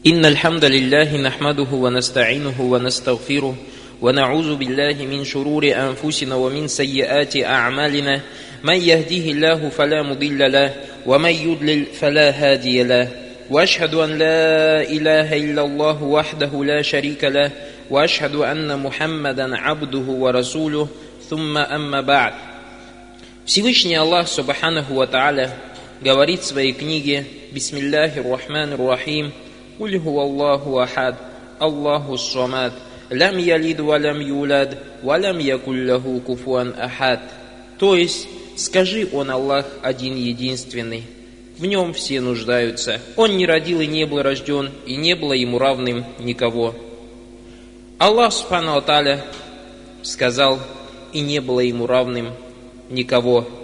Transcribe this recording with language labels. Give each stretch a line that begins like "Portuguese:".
Arabic: إن الحمد لله نحمده ونستعينه ونستغفره ونعوذ بالله من شرور أنفسنا ومن سيئات أعمالنا، من يهده الله فلا مضل له ومن يضلل فلا هادي له، وأشهد أن لا إله إلا الله وحده لا شريك له، وأشهد أن محمدا عبده ورسوله. ثم أما بعد،
Russian: Всевышний Аллах Субханаху ва Тааля говорит в своей книге:
Arabic: بسم الله الرحمن الرحيم. قل هو الله أحد، الله الصمد، لم يلد ولم يولد، ولم يكن له كفوا أحد.
Russian: То есть, скажи: он Аллах один единственный. В нем все нуждаются. Он не родил и не был рожден, и не было ему равным никого. Аллах Субхана ва Тааля сказал: и не было ему равным никого.